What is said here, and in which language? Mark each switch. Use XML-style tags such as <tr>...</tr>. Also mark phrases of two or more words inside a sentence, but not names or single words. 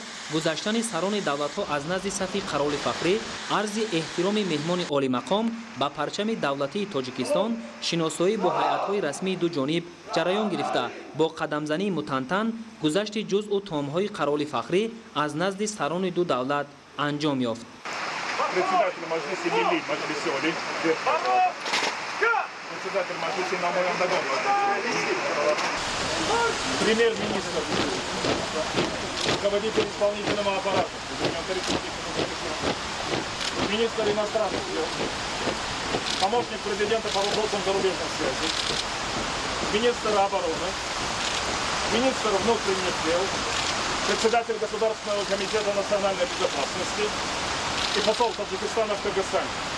<tg>гузаштани сарони давлатҳо аз назди сафи қароволи фахрӣ, арзи эҳтироми меҳмони олимақом ба парчами давлатии Тоҷикистон, шиносоӣ бо ҳайатҳои расмии ду ҷониб ҷараён гирифта, бо қадамзании мутантан гузашти ҷузъу томҳои қароволи фахрӣ аз назди сарони ду давлат анҷом ёфт.</tg> <ru>Председатель Маджлиси Намояндагон, премьер-министр, руководитель исполнительного аппарата, министр иностранных дел, помощник президента по вопросам зарубежной связи, министр обороны, министр внутренних дел, председатель Государственного комитета национальной безопасности и посол Таджикистана в Кыргызстане.</ru>